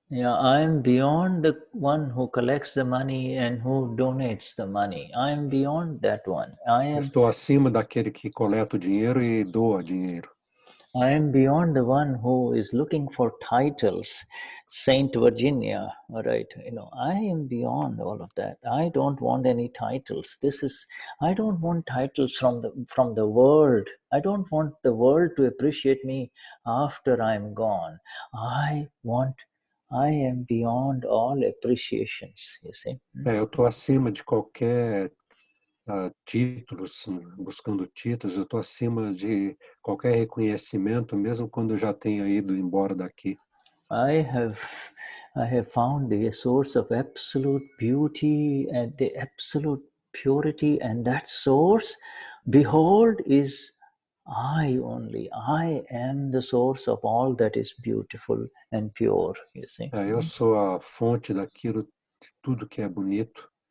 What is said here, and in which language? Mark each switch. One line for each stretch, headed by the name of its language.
English: Yeah, I am beyond the one who collects the money and who donates the money. I am beyond that one.
Portuguese: Eu estou acima daquele que coleta o dinheiro e doa dinheiro.
English: I am beyond the one who is looking for titles, Saint Virginia, all right? You know, I am beyond all of that. I don't want any titles. I don't want titles from the world. I don't want the world to appreciate me after I'm gone. I am beyond all appreciations, you see.
Portuguese: Eu estou acima de qualquer títulos, buscando títulos, eu estou acima de qualquer reconhecimento, mesmo quando eu já tenha ido embora daqui.
English: I have found the source of absolute beauty and the absolute purity, and that source, behold, is I only. I am the source of all that is beautiful and pure, you see.
Portuguese: Eu sou a fonte daquilo, de tudo que é bonito.